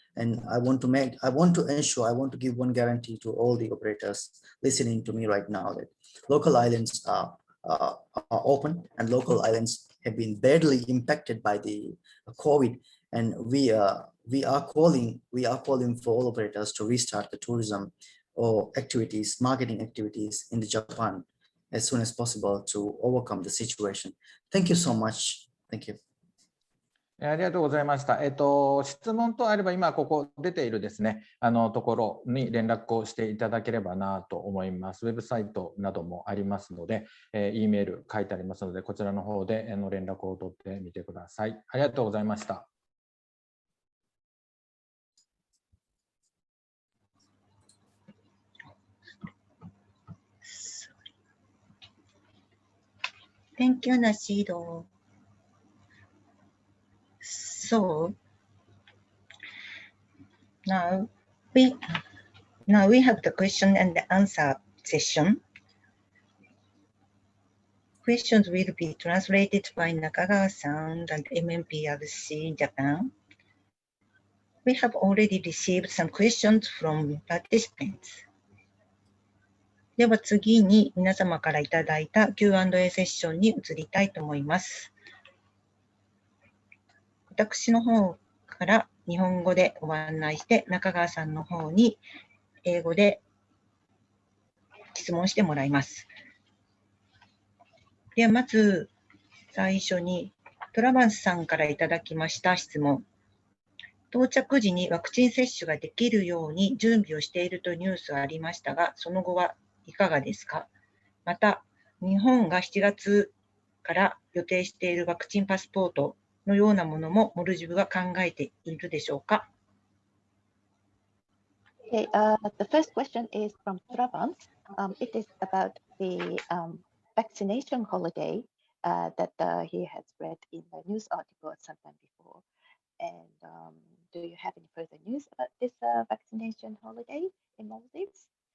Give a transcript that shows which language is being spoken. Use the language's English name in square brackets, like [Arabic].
[English] And I want to give one guarantee to all the operators listening to me right now that local islands are open, and local islands have been badly impacted by the COVID. And we are calling for all operators to restart the tourism or activities, marketing activities in the Japan as soon as possible to overcome the situation. Thank you so much. Thank you. [Japanese] ありがとうございました。質問とあれば今ここ出ているですね、ところに連絡をしていただければなと思います。ウェブサイトなどもありますので、E メール書いてありますので、こちらの方で連絡を取ってみてください。ありがとうございました。 [English] Thank you, Nashido. So now we have the question and answer session. Questions will be translated by Nakagawa-san and MMPRC in Japan. We have already received some questions from participants. [Japanese] では次に皆様からいただいた Q&A セッションに移りたいと思います。私の方から日本語でご案内して、中川さんの方に英語で質問してもらいます。ではまず最初にトラバンスさんからいただきました質問。到着時にワクチン接種ができるように準備をしているというニュースがありましたが、その後はいかがですか？また、日本が7月から予定しているワクチンパスポートのようなものもモルジブは考えているでしょうか？ [English] Okay, the first question is from Travan. It is about the vaccination holiday that he has read in the news article sometime before. And do you have any further news about this vaccination holiday in Maldives?